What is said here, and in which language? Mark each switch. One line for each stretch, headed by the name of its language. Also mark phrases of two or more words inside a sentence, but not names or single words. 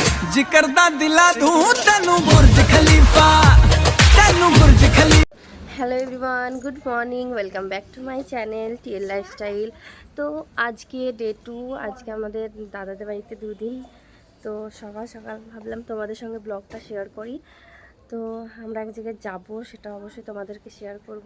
Punjabi: ਅੱਜ ਕਰਦਾ ਦਿਲਾ ਤੂੰ ਤੈਨੂੰ ਬੁਰਜ ਖਲੀਫਾ ਤੈਨੂੰ ਬੁਰਜ ਖਲੀਫਾ।
English: Hello everyone, good morning, welcome back to my channel TL Lifestyle.
Bangla: তো আজকে ডে 2, আজকে আমাদের দাদাদের বাড়িতে দুদিন। তো সকাল সকাল ভাবলাম তোমাদের সঙ্গে ব্লগটা শেয়ার করি। তো আমরা এক জায়গায় যাবো, সেটা অবশ্যই তোমাদেরকে শেয়ার করব।